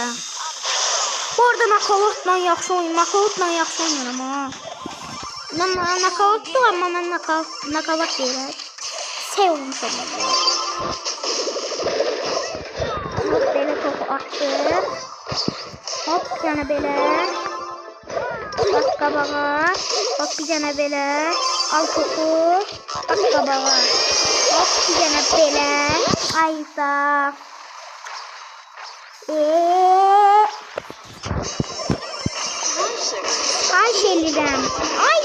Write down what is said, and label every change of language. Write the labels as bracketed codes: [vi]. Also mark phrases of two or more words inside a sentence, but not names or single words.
[az] Bu arada knockoutla yaxşı oynayıram ha. Knockoutdur, amma mən knockout deyirəm. Şey olmuş olmalı. Hop belə topu atdı. Hop bir tane belə. Bak qabağa. Bak bir tane belə. Al topu. Bak qabağa. Hop bir tane belə. Ayda. Ay şeyliyəm. Ay.